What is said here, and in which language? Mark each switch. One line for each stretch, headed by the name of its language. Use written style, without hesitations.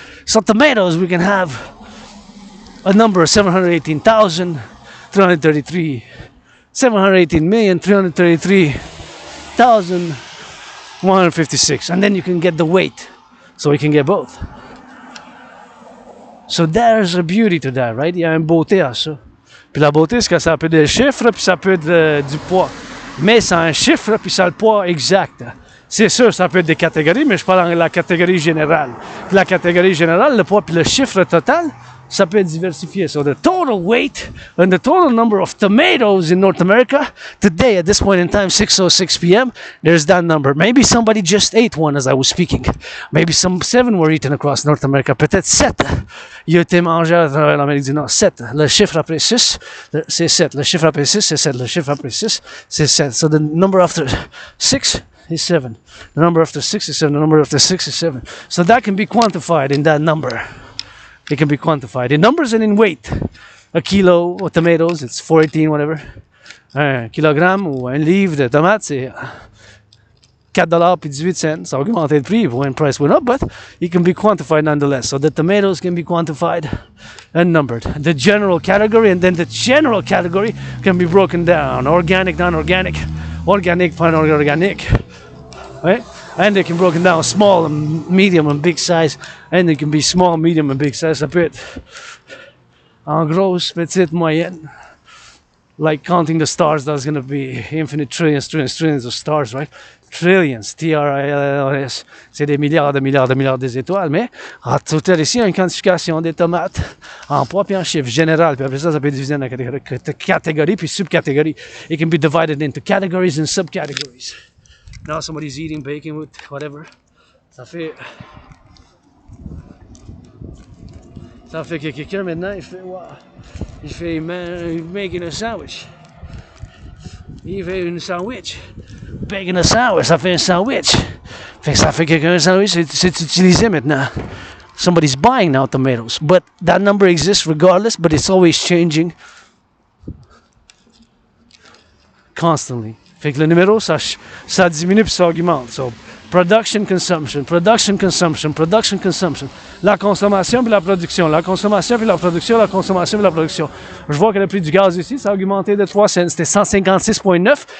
English: So tomatoes, we can have a number of 718,333, 718,333,156, and then you can get the weight, so we can get both. So there's a beauty to that, right?
French: Il y a une beauté à ça. Puis la beauté, c'est que ça peut être des chiffres, puis ça peut être du poids. Mais c'est un chiffre, puis ça a le poids exact. C'est sûr, ça peut être des catégories, mais je parle de la catégorie générale. Puis la catégorie générale, le poids puis le chiffre total, ça peut être diversifié.
English: So the total weight and the total number of tomatoes in North America today, at this point in time, 6:06 p.m., there's that number. Maybe somebody just ate one as I was speaking. Maybe some 7 were eaten across North America.
French: Peut-être 7. Il a été mangé à travers l'Amérique du Nord. 7. Le chiffre après 6, c'est 7. Le chiffre après 6, c'est 7. Le chiffre après 6, c'est 7.
English: So the number after 6 is 7. The number after 6 is 7. The number after 6 is 7. So that can be quantified in that number. It can be quantified in numbers and in weight. A kilo of tomatoes, it's 418, whatever.
French: Un kilogramme ou un livre de tomates, c'est $4 puis 18 cents. Ça a augmenté le prix
English: when price went up, but it can be quantified nonetheless. So the tomatoes can be quantified and numbered. The general category, and then the general category can be broken down. Organic, non-organic, organic, non-organic. Right? And they can be broken down small and medium and big size. And they can be small, medium and big size.
French: Ça peut être en grosse, petite, moyenne.
English: Like counting the stars, that's going to be infinite trillions, trillions, trillions of stars, right? Trillions, T-R-I-L-L-S.
French: C'est des milliards de milliards de milliards des étoiles. Mais en total ici, il y a une quantification des tomates en poids puis en chiffre général. Puis après ça, ça peut être divisé en catégories puis subcatégories.
English: It can be divided into categories and subcategories. Now somebody's eating bacon with whatever.
French: Ça fait que quelqu'un maintenant, il fait wow. Il
English: making a sandwich.
French: Il fait une sandwich. Bacon a sandwich, ça fait un sandwich. Fait que ça fait quelqu'un un sandwich, c'est utilisé maintenant.
English: Somebody's buying now tomatoes. But that number exists regardless, but it's always changing constantly.
French: Fait que le numéro, ça diminue puis ça augmente.
English: So, production, consumption, production, consumption, production, consumption.
French: La consommation puis la production, la consommation puis la production, la consommation puis la production. Je vois que le prix du gaz ici, ça a augmenté de 3 cents. C'était 156,9.